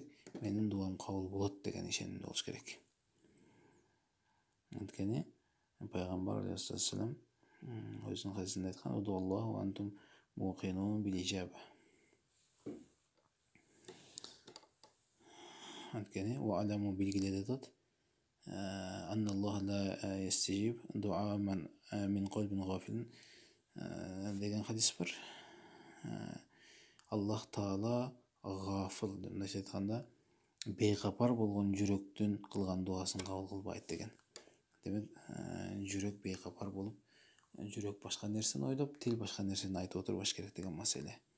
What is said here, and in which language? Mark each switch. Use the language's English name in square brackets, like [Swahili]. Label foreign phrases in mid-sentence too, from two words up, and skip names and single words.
[Kyrgyz] Менин дуам кабыл болот деген ишеним болуш керек. Анткени пайгамбар алейхиссалам өзүнүн хадисинде айткан: [Arabic] "ادعوا الله أنتم موقنون بالإجابة". Анткени واعلموا [Kyrgyz] билгиле дедет: [Arabic] "أن الله لا يستجيب دعاء من من قلب غافل" [Kyrgyz] деген хадис бар. Аллах Таала гафил, мындайча айтканда, бейкапар болгон жүрөктүн кылган дуасын кабыл кылбайт деген. Демек, жүрөк бейкапар болуп, жүрөк башка нерсени ойлоп, тил башка нерсени айтып отурбаш керек деген маселе.